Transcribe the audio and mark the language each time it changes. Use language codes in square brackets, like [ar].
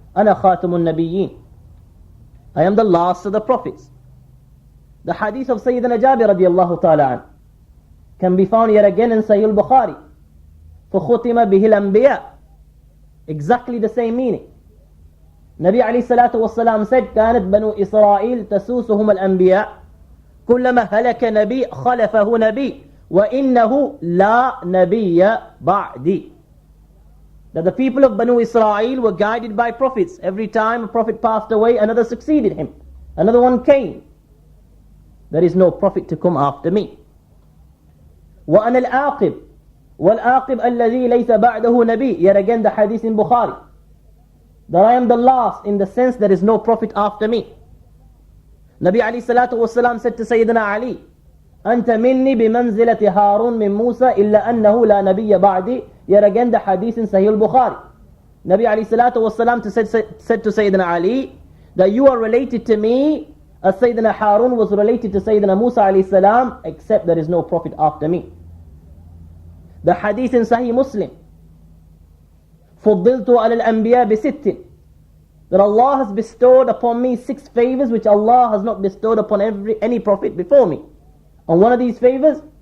[ar] Ana khatamun nabiyyin, [en] I am the last of the prophets. The hadith of Sayyidina Jabir radiyallahu ta'ala an can be found yet again in Sahih al-Bukhari. [ar] فَخُتِمَ بِهِ الْأَنْبِيَاء, [en] exactly the same meaning. Nabi alayhi salatu wasalam said, [ar] كانت بنو إسرائيل تسوسهم الأنبياء كلما هلك نبي خلفه نبي وإنه لا نبي بعدي. [en] That the people of Banu Israel were guided by prophets. Every time a prophet passed away, another succeeded him. Another one came. There is no prophet to come after me. [ar] وَأَنَا الْآقِبْ وَالْآقِبْ الَّذِي لَيْسَ بَعْدَهُ نَبِي. [en] Yet again the hadith in Bukhari. That I am the last in the sense there is no prophet after me. Nabi alayhi salatu wasalam said to Sayyidina Ali, [ar] أنت مني بمنزلة هارون من موسى إلا أنه لا نبي بعدي. [en] Yet again the hadith in Sahih al-Bukhari. Nabi alayhi salatu wasalam said to Sayyidina Ali that you are related to me as Sayyidina Harun was related to Sayyidina Musa alayhi salam, except there is no prophet after me. The hadith in Sahih Muslim, [ar] فضلت على الأنبياء بست, [en] that Allah has bestowed upon me 6 favors which Allah has not bestowed upon any prophet before me. And one of these favors,